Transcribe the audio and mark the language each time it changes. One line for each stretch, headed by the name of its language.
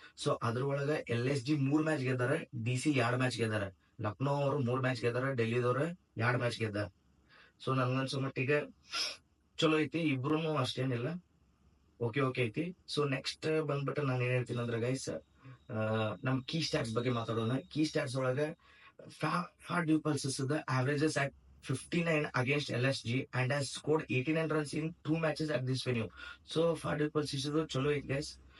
Kannada: So ಅದ್ರೊಳಗ LSG 3 match ಗೆದ್ದಾರ, DC 2 match ಗೆದ್ದಾರ. Lucknow ಅವರು 3 match ಗೆದ್ದಾರ, ಡೆಲ್ಲಿದವ್ರ 2 match ಗೆದ್ದಾರ. So ನನ್ಗನ್ಸೋ ಮಟ್ಟಿಗೆ ಚಲೋ ಐತಿ, ಇಬ್ರು ಅಷ್ಟೇನಿಲ್ಲ, ಓಕೆ ಐತಿ. ಸೊ ನೆಕ್ಸ್ಟ್ ಬಂದ್ಬಿಟ್ಟು ನಾನು ಏನ್ ಹೇಳ್ತೀನಿ ಅಂದ್ರೆ ಗೈಸ್, ನಮ್ ಕೀ ಸ್ಟಾಟ್ಸ್ ಬಗ್ಗೆ ಮಾತಾಡೋಣ.
English: Key stats ಒಳಗ Faf du Plessis the averages at 59 against LSG and has scored 89 runs in 2 matches at this venue.
Kannada: So for due pulses ಚಲೋ ಐತಿ ಗೈಸ್.